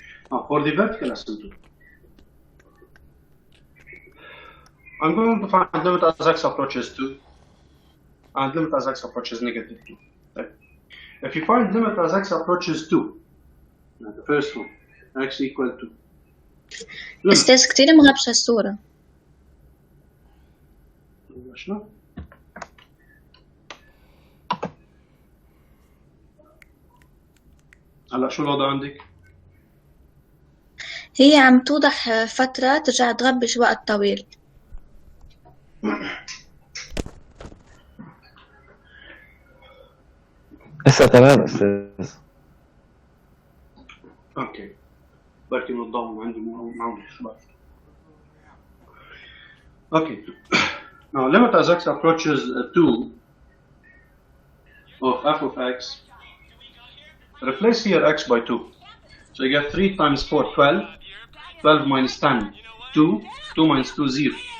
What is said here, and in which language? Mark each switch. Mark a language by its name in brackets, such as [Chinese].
[English] Now for the vertical asymptote, I'm going to find limit as x approaches 2 and limit as x approaches negative 2. Right? If you find limit as x approaches 2, the first one, x equal to [Arabic] أستاذ كتير مغبشة الصورة. شنو؟ هلا شو الوضع عندك؟ هي عم توضح فترة ترجع تغبش وقت طويل. لسه تمام أستاذ. اوكي. بركي من الضوء عندي معهم شباب. [English] Okay. Now limit as x approaches 2 of f of x. Replace here x by 2. So you get 3 times 4, 12. 12 minus 10, 2. 2 minus 2, 0.